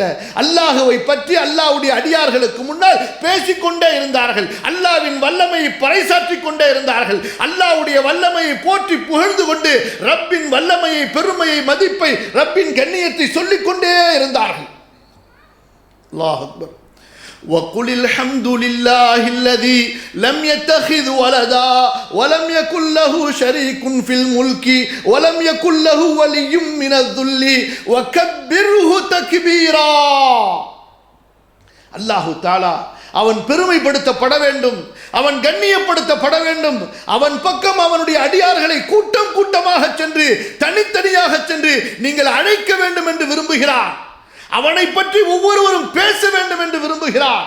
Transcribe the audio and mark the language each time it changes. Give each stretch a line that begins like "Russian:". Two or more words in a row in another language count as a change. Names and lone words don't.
Tamil: அல்லாஹுவை பற்றி அல்லாஹ்வுடைய அடியார்களுக்கு முன்னால் பேசிக்கொண்டே இருந்தார்கள், அல்லாஹ்வின் வல்லமையை பறைசாற்றிக் கொண்டே இருந்தார்கள், அல்லாஹ்வுடைய வல்லமையை போற்றி புகழ்ந்து கொண்டு ரப்பின் வல்லமையை, பெருமையை, மதிப்பை, ரப்பின் கண்ணியத்தை சொல்லிக் கொண்டே இருந்தார்கள்.
Arabic: الله أكبر. وَقُلِ الْحَمْدُ لِلَّهِ الَّذِي لَمْ يَتَّخِذْ وَلَدًا وَلَمْ يَكُنْ لَهُ شَرِيكٌ فِي الْمُلْكِ وَلَمْ يَكُنْ لَهُ وَلِيٌّ مِّنَ الذُّلِّ وَكَبِّرْهُ تَكْبِيرًا. الله تعالى
Tamil: அவன் பெருமைப்படுத்தப்பட வேண்டும், அவன் கண்ணியப்படுத்தப்பட வேண்டும். அவன் பக்கம் அவனுடைய அடியார்களை கூட்டம் கூட்டமாக சென்று, தனித்தனியாக சென்று நீங்கள் அழைக்க வேண்டும் என்று விரும்புகிறான். அவனை பற்றி ஒவ்வொருவரும் பேச வேண்டும் என்று விரும்புகிறார்.